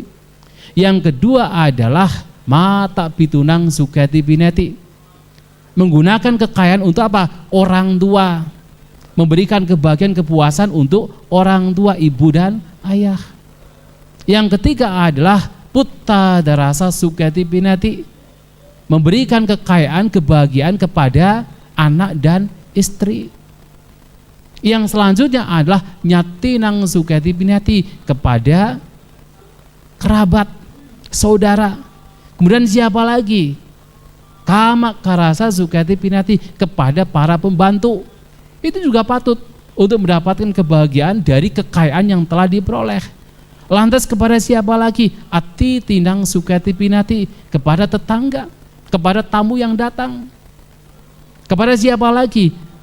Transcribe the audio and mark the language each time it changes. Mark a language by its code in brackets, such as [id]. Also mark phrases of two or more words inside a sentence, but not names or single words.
[id] Yang kedua adalah [pi] mata pitunang suketi bineti, [id] menggunakan kekayaan untuk apa? Orang tua, memberikan kebahagiaan, kepuasan untuk orang tua, ibu dan ayah. Yang ketiga adalah [pi] putta darasa suketi bineti, [id] memberikan kekayaan, kebahagiaan kepada anak dan istri. Yang selanjutnya adalah [pi] nyatinang suketi binati, [id] kepada kerabat, saudara. Kemudian siapa lagi? [pi] Kama karasa suketi binati, [id] kepada para pembantu. Itu juga patut untuk mendapatkan kebahagiaan dari kekayaan yang telah diperoleh. Lantas kepada siapa lagi? [pi] Ati tinang suketi binati, [id] kepada tetangga, kepada tamu yang datang. Kepada siapa lagi?